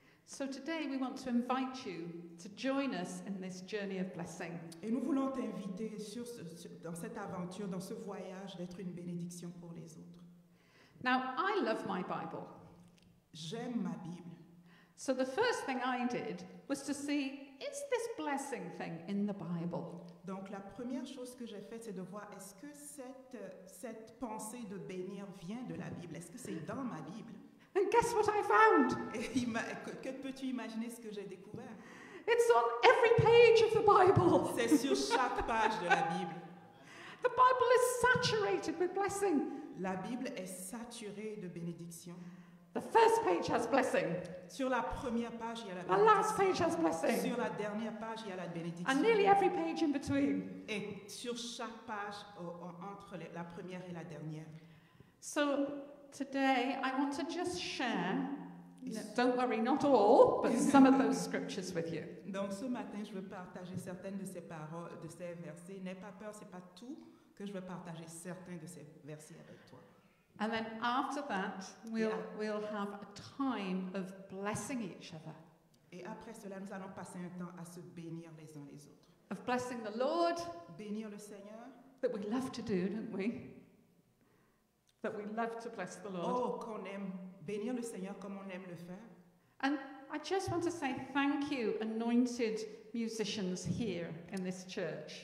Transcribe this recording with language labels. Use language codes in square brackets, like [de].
[en] So today we want to invite you to join us in this journey of blessing. [fr] Et nous voulons t'inviter dans cette aventure, dans ce voyage, d'être une bénédiction pour les autres. [en] Now, I love my Bible. [fr] J'aime ma Bible. [en] So the first thing I did was to see, is this blessing thing in the Bible? [fr] Donc la première chose que j'ai faite, c'est de voir est-ce que cette pensée de bénir vient de la Bible? Est-ce que c'est dans ma Bible? [en] And guess what I found? [fr] Et que peux-tu imaginer ce que j'ai découvert? [en] It's on every page of the Bible. [fr] C'est sur chaque page de la Bible. [en] The Bible is saturated with blessing. [fr] La Bible est saturée de bénédictions. [en] The first page has blessing. [fr] Sur la première page, il y a la [en] The last page has blessing. [fr] Sur la dernière page, il y a la bénédiction. [en] And nearly every page in between. [fr] Et sur chaque page, entre la première et la dernière. [en] So today I want to just share, don't worry, not all, but some of those scriptures with you. [fr] Donc ce matin, je veux partager certaines de ces paroles, de ces versets. N'aie pas peur, c'est pas tout que je veux partager certains de ces versets avec toi. [en] And then after that, we'll have a time of blessing each other, [fr] Et après cela, nous allons passer un temps à se bénir les uns les autres. [en] of blessing the Lord, [fr] Bénir le Seigneur. [en] that we love to do, don't we? That we love to bless the Lord. [fr] Oh, qu'on aime bénir le Seigneur comme on aime le faire. [en] And I just want to say thank you, anointed musicians here in this church.